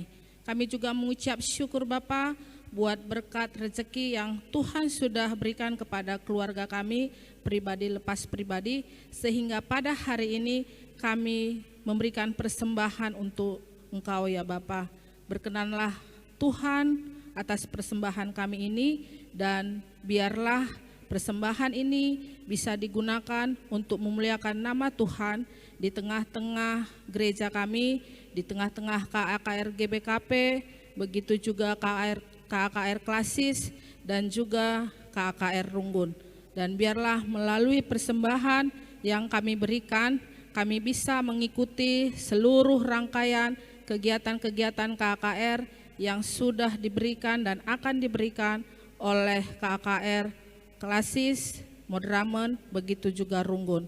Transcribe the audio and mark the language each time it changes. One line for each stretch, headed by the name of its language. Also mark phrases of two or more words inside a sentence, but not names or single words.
Indonesian: Kami juga mengucap syukur Bapa buat berkat rezeki yang Tuhan sudah berikan kepada keluarga kami, pribadi lepas pribadi, sehingga pada hari ini kami memberikan persembahan untuk Engkau ya Bapa. Berkenanlah Tuhan atas persembahan kami ini, dan biarlah persembahan ini bisa digunakan untuk memuliakan nama Tuhan di tengah-tengah gereja kami, di tengah-tengah KAKR GBKP, begitu juga KAKR Klasis, dan juga KAKR Runggun. Dan biarlah melalui persembahan yang kami berikan, kami bisa mengikuti seluruh rangkaian kegiatan-kegiatan KAKR yang sudah diberikan dan akan diberikan oleh KAKR Klasis, Madramen, begitu juga Runggun.